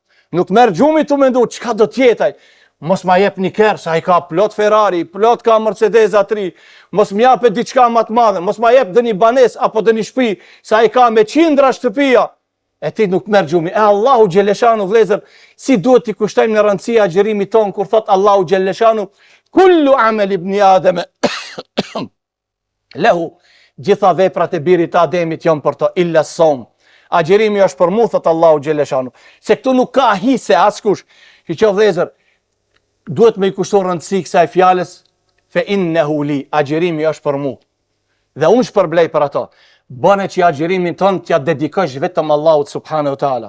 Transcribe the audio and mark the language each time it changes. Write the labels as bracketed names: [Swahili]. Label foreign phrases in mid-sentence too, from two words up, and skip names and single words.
[Albanian] Nuk merr gjumi tu mendu çka do të jetaj. Mos ma jep një kerë, sa i ka plot Ferrari, plot ka Mercedes A3, mos më japet diçka më të madhe, mos ma jep dhe një banes apo dhe një shtëpi, sa i ka me qindra shtëpia, e ti nuk merr gjumi. E [Arabic] الله جل شأنه [Albanian] vëllezër, si duhet t'i kushtojmë në rëndësi agjerimit ton kur thot [Arabic] الله جل شأنه كل عمل ابن آدم له, [Albanian] gjitha veprat e birit të Ademit janë për to, [Arabic] إلا الصوم. [Albanian] Agjerimi është për mu, thot [Arabic] الله جل شأنه. [Albanian] Se këtu nuk ka hise askush. Që vëllezër, duhet me i kushton rëndësi kësaj fjalës, [Arabic] فإنه لي, [Albanian] agjerimi është për mu. Dhe unë shpërblej për ato. Bëne që agjerimin tënë t'ja dedikosh vetëm Allahut [Arabic] سبحانه وتعالى.